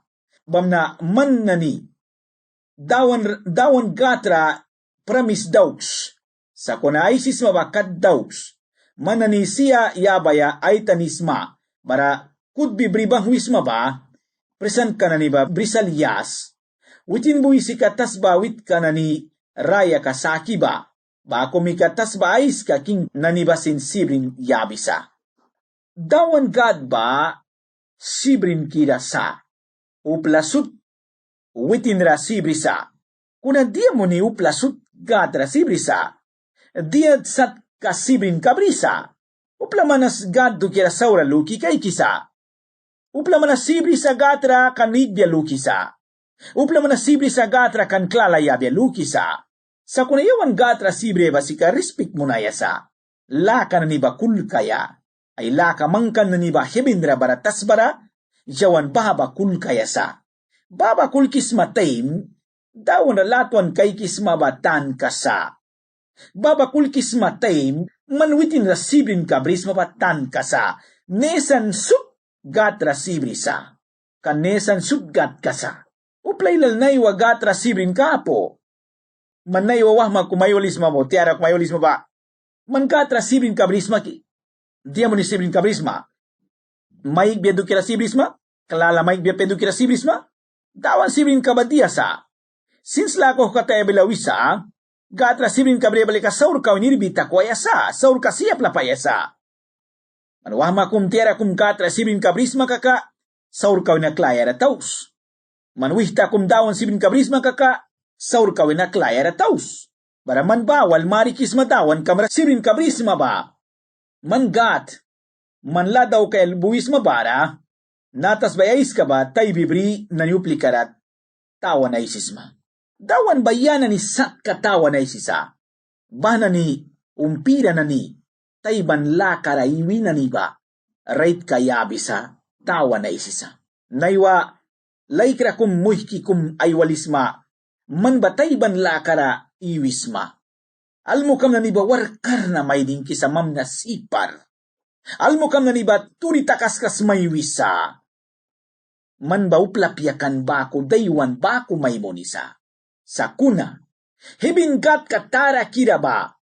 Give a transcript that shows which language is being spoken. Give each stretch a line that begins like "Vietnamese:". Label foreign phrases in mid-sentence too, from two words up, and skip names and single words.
Mískito: Bamna man nani, dawan gatra pramis dauks, sa kuna ay sisma bakat dauks, manani siya yabaya ay tanisma, bara kudbi bribang wisma ba, presan kanani ba brisal yas, witin buisi katas bawit kanani raya kasaki ba, ba kumikatas ba ais ka king nanibasin sibrin yabisa. Dawan gad ba sibrin kirasa, uplasut witin ra sibrisa, kuna dia mo ni uplasut gad ra sibrisa, dia sat ka sibrin kabrisa, uplamanas gad do kira saura luki kay kisa, uplamanas sibrisa gad ra kanidya lukisa, uplamanas sibrisa gad ra kan klala yabya lukisa, sa kunayawan gatra sibre basika respect mo na yasa. Laka na niba kul kaya. Ay laka mangkan na niba hebindra baratas bara. Jawan baba kul kaya sa. Baba kul kisma taim. Dawan na latuan kay kisma batan kasa. Baba kul kisma taim. Manwitin na sibrin kabris mabatan kasa. Nesan sup gatra sibrisa. Kanesan sup gat kasa. Uplay lalnay wa gatra sibrin kapo. Manay wawah kumayolisma mo, tiara kumayolisma ba? Man katra sibrin kabrisma ki. Dia mo ni sibrin kabrisma. Maig biya dukira sibrisma? Kalala maig biya pedu kira sibrisma? Dawan sibrin kabadia sa. Since lako kataya bilawisa, gatra sibrin kabrebali ka saur ka unirbita ko ayasa, saur ka siap la payasa. Manwah kum tiara kum katra sibrin kabrisma kaka, saur ka unaklaya rataus. Manwihta kum dawan sibrin kabrisma kaka, saur kawin na klaya rataus. Baraman bawal marikis matawan kamra sirin kabrisma ba. Man gat, man ladaw kay buwis mabara, natas bayais ka ba tay bibri naniuplikarat, tawan na isisma. Dawan bayana ni sak katawan na isisa. Bana ni umpira na ni, tay banla karaiwi na ni ba, right kaya bisa, tawan na isisa. Naywa, laikra kum muhki kum aywalisma, man batay ban lakara iwisma. Almukam na niba warkar na may din kisamam na sipar. Almukam na niba turi takaskas may wisa. Man ba uplapyakan bako daywan bako may monisa. Sakuna, hibingat katara kiraba.